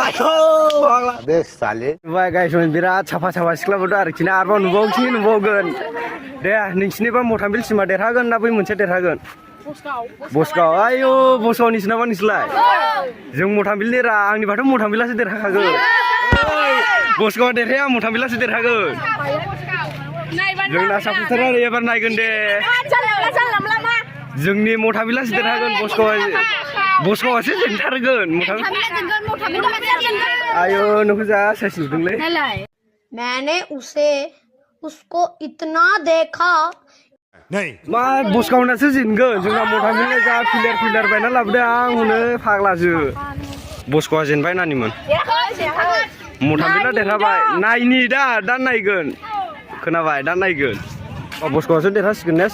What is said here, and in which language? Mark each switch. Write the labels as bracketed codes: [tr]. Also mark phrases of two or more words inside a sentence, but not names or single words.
[brx] गायसमोन बिराद साफा सिख्लाफोर आरोखि ना आरोबाव नुबावगोन दे नोंसिनिबा मथामबिलसिमा देरहागोन ना बै मोनसे देरहागोन बस्क'आव आयौ बस्क'आवनिसो नामा नोंसोरलाय जों मथामबिलनि आंनिबाथ' मथामबिलासो देरहाखागोन बस्क'आव देरहाया मथामबिलासो देरहागोन जोंना साफुथारा एबार नायगोन दे जोंनि मथाबिलासो देरहागोन बस्क'आसो जेनथारगोन आयौ नोंखौ जा साइस नुदोंलै [hi] मैंने उसको इतना देखा [brx] मा बस्क'आवनासो जेनगोन जोंना मथाबिला जा फिलार बायना लाबोदों आं हनै फाग्लासो बस्क'आ जेनबाय नानिमोन मथाबिला देरहाबाय नायनि दा नायगोन खोनाबाय दा नायगोन बस्क'आसो देरहासिगोन ने